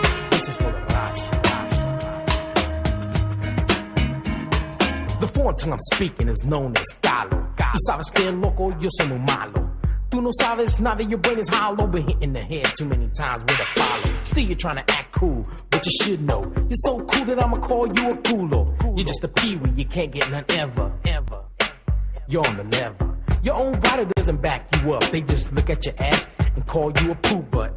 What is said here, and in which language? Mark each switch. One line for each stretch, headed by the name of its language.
English: This is for the Raza. The foreign tongue I'm speaking is known as Galo.
Spanish: Y sabes que loco, yo soy muy malo.
English: Tú no sabes nada, your brain is hollow. Been hit in the head too many times with a follow. Still you're trying to act cool, but you should know. You're so cool that I'ma call you a culo. You're just a peewee, you can't get none ever. You're on the level. Your own body doesn't back you up. They just look at your ass and call you a poo butt.